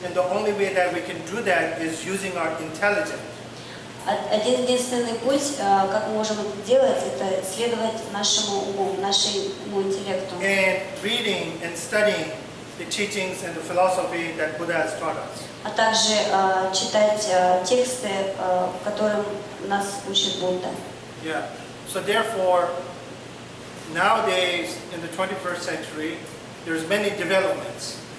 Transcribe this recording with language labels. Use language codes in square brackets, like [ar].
[en] And the only way that we can do that is using our intelligence. [ru] Один единственный путь, как мы можем это делать, это следовать нашему уму, нашему интеллекту. [en] And reading and studying the teachings and the philosophy that Buddha has taught us. [ru] А также читать тексты, которым нас учит Будда. Yeah. [en] So therefore, nowadays in the 21st century, there's many developments.